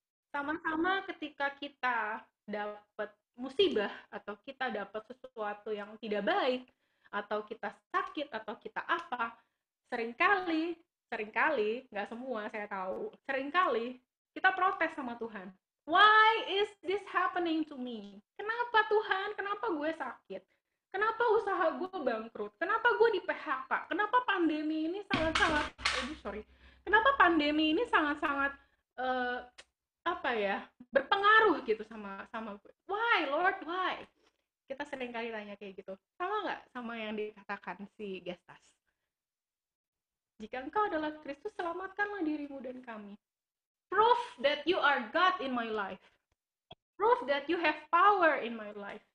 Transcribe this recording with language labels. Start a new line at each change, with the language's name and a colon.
Indonesian: Sama-sama ketika kita dapat musibah atau kita dapat sesuatu yang tidak baik atau kita sakit atau kita apa, seringkali nggak semua saya tahu, seringkali kita protes sama Tuhan.
English: Why is this happening to me?
Indonesian: Kenapa Tuhan? Kenapa gue sakit? Kenapa usaha gue bangkrut? Kenapa gue di PHK? Kenapa pandemi ini sangat-sangat,
English: sorry,
Indonesian: kenapa pandemi ini sangat-sangat uh, apa ya, berpengaruh gitu sama sama gue?
English: Why Lord, why?
Indonesian: Kita sering kali tanya kayak gitu. Sama nggak sama yang dikatakan si Gestas? Jika engkau adalah Kristus, selamatkanlah dirimu dan kami.
English: Prove that you are God in my life. Prove that you have power in my life.